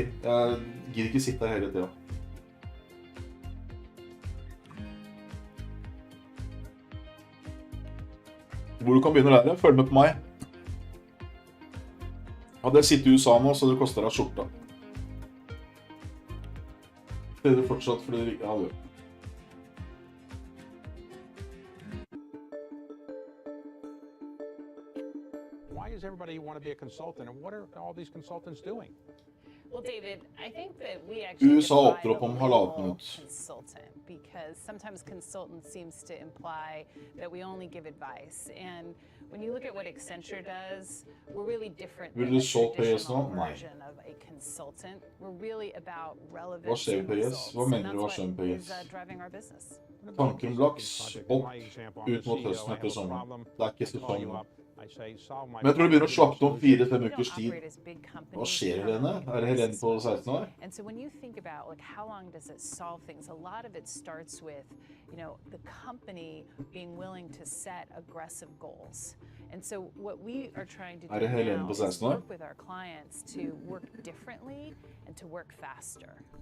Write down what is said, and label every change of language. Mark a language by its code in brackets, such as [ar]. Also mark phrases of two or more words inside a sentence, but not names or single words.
[no] Jeg gidder ikke sitte her hele tiden. Hvor du kan begynne å lære, følg med på meg. Hadde jeg sittet i USA nå, så hadde det kostet deg skjorta. Prøvde fortsatt for de rike. Ja, det gjør. [en] Why does everybody want to be a consultant, and what are all these consultants doing? Well, David, I think that we actually [no] USA åpner opp om halvannet minutt. [en] Consultant, because sometimes consultant seems to imply that we only give advice, and when you look at what Accenture does, we're really different than a traditional version of a consultant. We're really about relevance and results, and that's what is driving our business. [no] Tanken blaks, opp, ut mot høsten etter sommeren. Det er ikke sesong. Men jeg tror det begynner å slappe om 4-5 ukers tid. Hva skjer, Helene? Er det Helene på 16 år? [en] And so when you think about like how long does it solve things, a lot of it starts with, you know, the company being willing to set aggressive goals. And so what we are trying to do now is work with our clients to work differently and to work faster.